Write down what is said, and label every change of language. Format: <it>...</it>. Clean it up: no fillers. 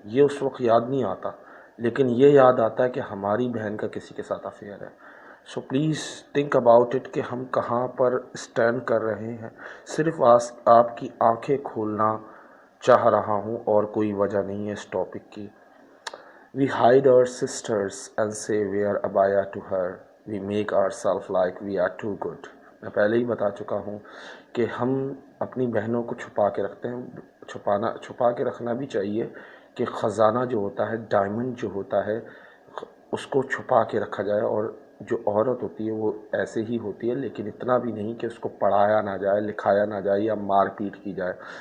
<ur>یہ اس وقت یاد نہیں آتا، لیکن یہ یاد آتا ہے کہ ہماری بہن کا کسی کے ساتھ افیئر ہے.</ur> <en>so please think about it</en> <ur>کہ ہم کہاں پر اسٹینڈ کر رہے ہیں. صرف آپ کی آنکھیں کھولنا چاہ رہا ہوں اور کوئی وجہ نہیں ہے اس ٹاپک کی.</ur> <en>We hide our sisters and say we are abaya to her. We make ourselves like we are too good.</en> <ur>میں پہلے ہی بتا چکا ہوں کہ ہم اپنی بہنوں کو چھپا کے رکھتے ہیں. چھپا کے رکھنا بھی چاہیے کہ خزانہ جو ہوتا ہے، ڈائمنڈ جو ہوتا ہے، اس کو چھپا کے رکھا جائے. اور جو عورت ہوتی ہے وہ ایسے ہی ہوتی ہے، لیکن اتنا بھی نہیں کہ اس کو پڑھایا نہ جائے، لکھایا نہ جائے یا مار پیٹ کی جائے.</ur>